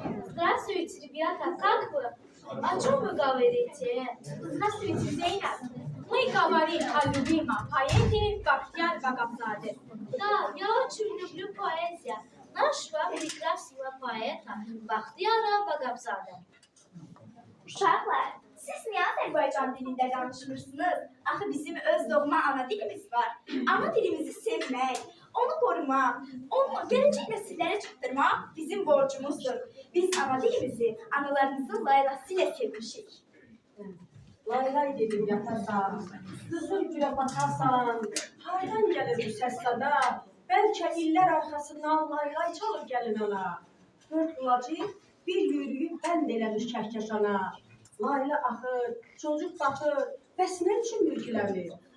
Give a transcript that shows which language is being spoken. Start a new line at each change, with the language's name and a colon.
Russian: Здравствуйте, ребята, как вы? О чем вы говорите? Здравствуйте, Зейнаб. Мы говорим о любимом поэте Бахтияр Вагабзаде. Да, я очень люблю поэзию нашего прекрасного поэта Бахtiyara Vagabzade.
Azerbaijani: Uşaqlar, siz niyə Azərbaycan dilində danışmırsınız? Axı bizim öz doğma ana dilimiz var. Ana dilimizi sevmək, onu qorumaq, onu gələcək nəsillərə çatdırmaq bizim borcumuzdur. Biz ana dilimizi analarımızın laylasıyla sevmişik. Laylay dedim yatasan, qızıl gülə batasan, hardan gəlir bu səs sada? Bəlkə illər arxasından laylay çalır gəlin ana. Dörd bulacı bir yürüyüb bənd eləmiş kəhkəşana. Layla axır, çocuk baxır, bəs nə üçün mürgülənir?